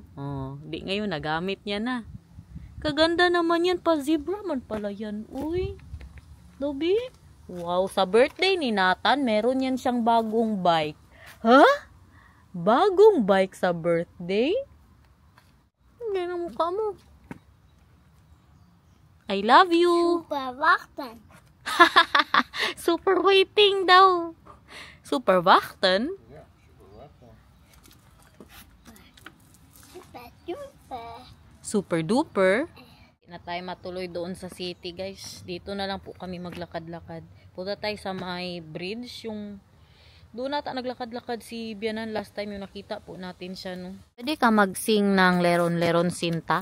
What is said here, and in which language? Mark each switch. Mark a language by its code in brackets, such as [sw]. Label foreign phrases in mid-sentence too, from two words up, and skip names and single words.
[tl] Oh, di ngayon nagamit niya na. Kaganda naman yan, pa zebra man pala yan. Uy, Dobby. Wow, sa birthday ni Nathan, meron yan siyang bagong bike. Ha? Bagong bike sa birthday? Hindi na mukha mo. [en] I love you. [nl] Super wachten. [en] Super waiting [tl] daw. Super wachten? Ja, super wachten. [en] Super duper. Super duper. [tl] Na tayo matuloy doon sa city, guys. Dito na lang po kami maglakad-lakad. Punta tayo sa may bridge, yung doon nata naglakad-lakad si Bianan [en] last time, [tl] yung nakita po natin siya, no. Pwede ka mag-sing ng Leron-Leron Sinta?